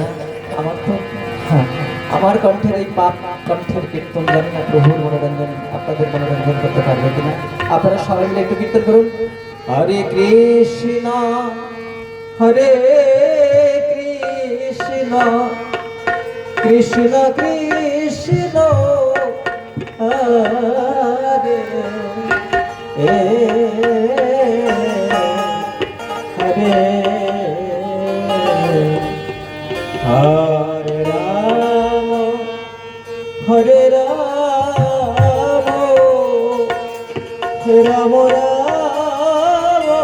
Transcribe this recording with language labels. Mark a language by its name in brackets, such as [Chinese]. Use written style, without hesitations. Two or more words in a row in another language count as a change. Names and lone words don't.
[Bangla] আমার তো হ্যাঁ, আমার কণ্ঠের এই পাপ কণ্ঠের কীর্তন জানি না প্রভুর মনোরঞ্জন আপনাদের মনোরঞ্জন করতে পারবে কিনা। আপনারা সবাই মিলে একটু কীর্তন করুন। [Sanskrit] হরে কৃষ্ণ হরে কৃষ্ণ কৃষ্ণ কৃষ্ণ হরে হরে হরে রাম হরে রাম রাম রাম